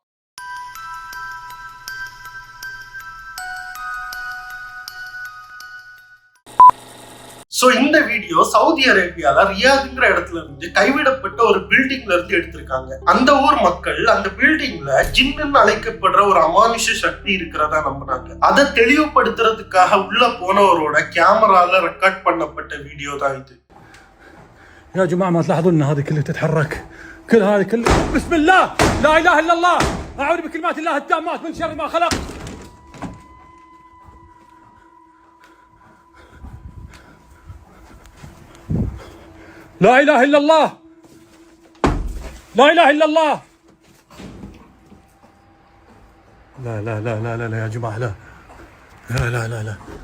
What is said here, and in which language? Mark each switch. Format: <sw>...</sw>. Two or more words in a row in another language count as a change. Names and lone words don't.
<ta>சோ இந்த வீடியோ சவுதி அரேபியால ரியாத்ங்கிற இடத்துல இருந்து கைவிடப்பட்ட ஒரு பில்டிங்ல இருந்து எடுத்திருக்காங்க. அந்த ஊர் மக்கள் அந்த பில்டிங்ல ஜின்னு அழைக்கப்படுற ஒரு அமானுஷ சக்தி இருக்கிறதா நம்பினாங்க. அதை தெளிவுபடுத்துறதுக்காக உள்ள போனவரோட கேமரால ரெக்கார்ட் பண்ணப்பட்ட வீடியோ தான் இது.</ta> <ar>يا جماعة ما تلاحظون ان هذه كلها تتحرك كل هذه بسم الله لا اله الا الله اعوذ بكلمات الله التامات من شر ما خلق لا إله إلا الله لا إله إلا الله لا لا لا لا لا, لا يا جماعة لا لا لا لا, لا.</ar>